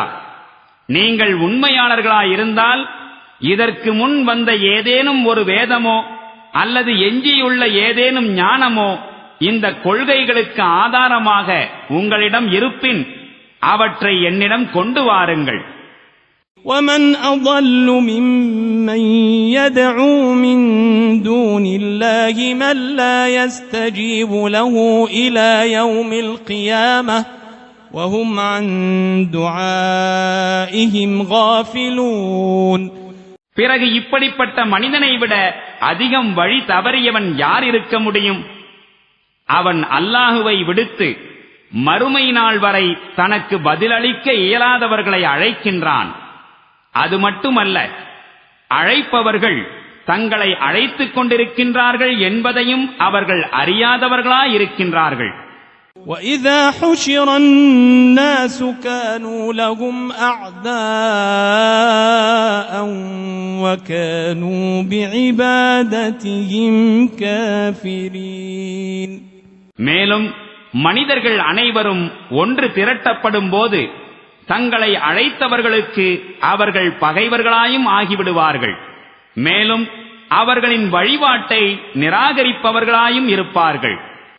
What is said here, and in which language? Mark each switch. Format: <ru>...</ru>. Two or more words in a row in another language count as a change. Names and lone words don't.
<ta>நீங்கள் உண்மையாளர்களாயிருந்தால் இதற்கு முன் வந்த ஏதேனும் ஒரு வேதமோ அல்லது எஞ்சியுள்ள ஏதேனும் ஞானமோ இந்த கொள்கைகளுக்கு ஆதாரமாக உங்களிடம் இருப்பின் அவற்றை என்னிடம் கொண்டு வாருங்கள்.</ta> <ar>وَمَنْ أَضَلُّ مِمَّنْ يَدْعُو مِنْ دُونِ اللَّهِ مَنْ لَا يَسْتَجِيبُ لَهُ إِلَى يَوْمِ الْقِيَامَةِ وَهُمْ عَنْ دُعَائِهِمْ غَافِلُونَ.</ar> <ta>பிறகு இப்படிப்பட்ட மனிதனை விட அதிகம் வழி தவறியவன் யார் இருக்க முடியும்? அவன் அல்லாஹுவை விடுத்து மறுமை நாள் வரை தனக்கு பதிலளிக்க இயலாதவர்களை அழைக்கின்றான். அது மட்டுமல்ல, அழைப்பவர்கள் தங்களை அழைத்துக் கொண்டிருக்கின்றார்கள் என்பதையும் அவர்கள் அறியாதவர்களாயிருக்கின்றார்கள்.</ta> <ar>وَإِذَا حُشِرَ النَّاسُ كَانُوا لَهُمْ أَعْدَاءً وَكَانُوا بِعِبَادَتِهِمْ كَافِرِينَ.</ar> <ta>மேலும் மனிதர்கள் அனைவரும் ஒன்று திரட்டப்படும் போது தங்களை அழைத்தவர்களுக்கு அவர்கள் பகைவர்களாயும் ஆகிவிடுவார்கள். மேலும் அவர்களின் வழிபாட்டை நிராகரிப்பவர்களாயும் இருப்பார்கள்.</ta>